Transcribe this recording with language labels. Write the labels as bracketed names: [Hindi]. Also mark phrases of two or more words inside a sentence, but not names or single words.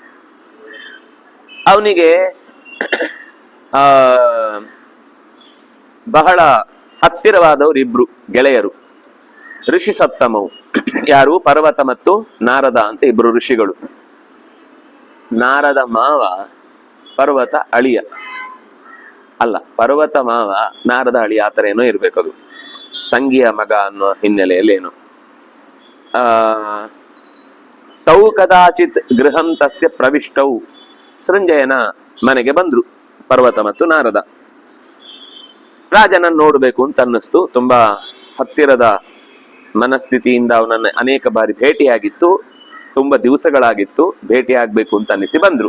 [Kannada] ಅವನಿಗೆ ಬಹಳ ಹತ್ತಿರವಾದವರು ಇಬ್ರು ಗೆಳೆಯರು, ಋಷಿ ಸಪ್ತಮವು. ಯಾರು? ಪರ್ವತ ಮತ್ತು ನಾರದ ಅಂತ ಇಬ್ರು ಋಷಿಗಳು. ನಾರದ ಮಾವ ಪರ್ವತ ಅಳಿಯ ಅಲ್ಲ, ಪರ್ವತ ಮಾವ ನಾರದ ಅಳಿಯ, ಆತರ ಏನೋ ಇರ್ಬೇಕದು, ತಂಗಿಯ ಮಗ ಅನ್ನೋ ಹಿನ್ನೆಲೆಯಲ್ಲಿ ಏನು. [Sanskrit] ತೌ ಕದಾಚಿತ್ ಗೃಹಂ ತಸ್ಯ ಪ್ರವಿಷ್ಟೌ. [Kannada] ಸೃಂಜಯನ ಮನೆಗೆ ಬಂದ್ರು ಪರ್ವತ ಮತ್ತು ನಾರದ. ರಾಜನನ್ನು ನೋಡ್ಬೇಕು ಅಂತ ಅನ್ನಿಸ್ತು, ತುಂಬಾ ಹತ್ತಿರದ ಮನಸ್ಥಿತಿಯಿಂದ ಅವನನ್ನು ಅನೇಕ ಬಾರಿ ಭೇಟಿಯಾಗಿತ್ತು, ತುಂಬಾ ದಿವಸಗಳಾಗಿತ್ತು, ಭೇಟಿ ಆಗ್ಬೇಕು ಅಂತ ಅನ್ನಿಸಿ ಬಂದ್ರು.